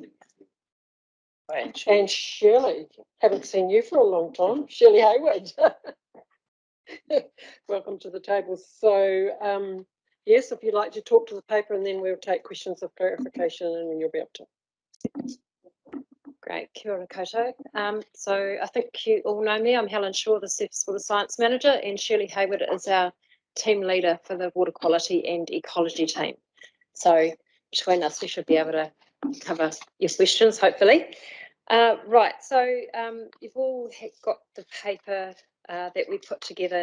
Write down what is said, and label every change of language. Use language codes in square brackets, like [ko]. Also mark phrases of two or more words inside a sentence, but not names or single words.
[en] And Shirley, haven't seen you for a long time. Shirley Hayward. Welcome to the table. So, yes, if you'd like to talk to the paper, and then we'll take questions of clarification and you'll be able to. Great, [mi] kia ora koutou. [en] So I think you all know me. I'm Helen Shaw, the Surface Water Science Manager, and Shirley Hayward is our team leader for the water quality and ecology team. So between us, we should be able to cover your questions, hopefully. Right, so you've all got the paper that we put together.